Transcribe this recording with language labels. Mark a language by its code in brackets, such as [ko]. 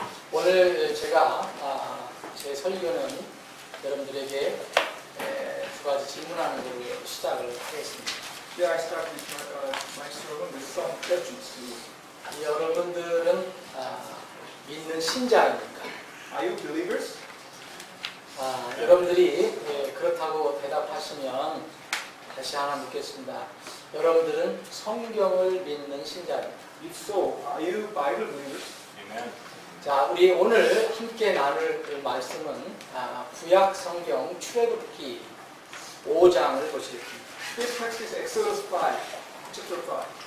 [ko] 오늘 제가 제 설교는 여러분들에게 두 가지 질문하는 걸로 시작을 하겠습니다. [en] Yeah, I start with my sermon with some questions to you. [ko] 여러분들은 믿는 신자입니까? [en] Are you believers? [ko] 여러분들이 그렇다고 대답하시면 다시 하나 묻겠습니다. 여러분들은 성경을 믿는 신자입니까? [en] If so, are you Bible believers? Amen. [ko] 자, 우리 오늘 함께 나눌 그 말씀은 구약 성경 출애굽기 5장을 보시겠습니다. [en] This text is Exodus 5, chapter 5.